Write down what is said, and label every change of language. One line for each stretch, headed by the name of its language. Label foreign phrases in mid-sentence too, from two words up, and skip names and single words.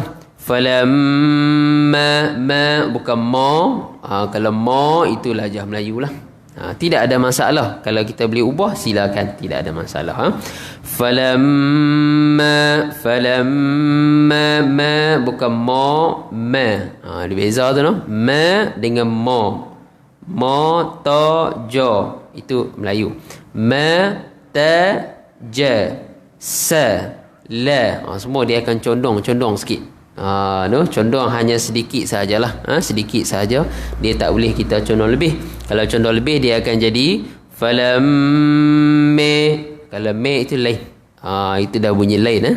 Malay: Falamma, ma bukan ma. Kalau ma itu lahjah Melayu lah. Tidak ada masalah. Kalau kita boleh ubah, silakan, tidak ada masalah. Falamma, ma bukan ma. Ada beza tu no. Ma dengan ma. Ma ta ja itu Melayu. Ma ta ja sa la. Semua dia akan condong sikit. Condong hanya sedikit sajalah. Sedikit saja. Dia tak boleh kita condong lebih. Kalau condong lebih, dia akan jadi falamme. Kalau me itu lain. Itu dah bunyi lain.